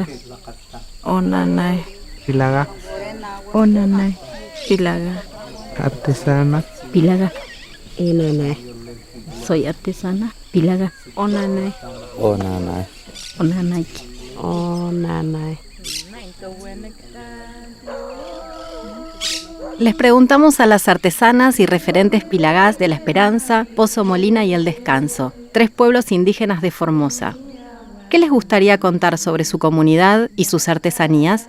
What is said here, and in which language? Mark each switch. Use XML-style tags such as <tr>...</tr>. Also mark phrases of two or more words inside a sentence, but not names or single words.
<plg>Onanay. Pilaga. Onanay. Pilaga.</plg> <es>Artesana. Pilaga. Inanay. Soy artesana. Pilaga.</es> <plg>Onanay. Onanay. Onanay. Onanay.</plg> <es>Les preguntamos a las artesanas y referentes pilagás de La Esperanza, Pozo Molina y El Descanso, 3 pueblos indígenas de Formosa. ¿Qué les gustaría contar sobre su comunidad y sus artesanías?</es>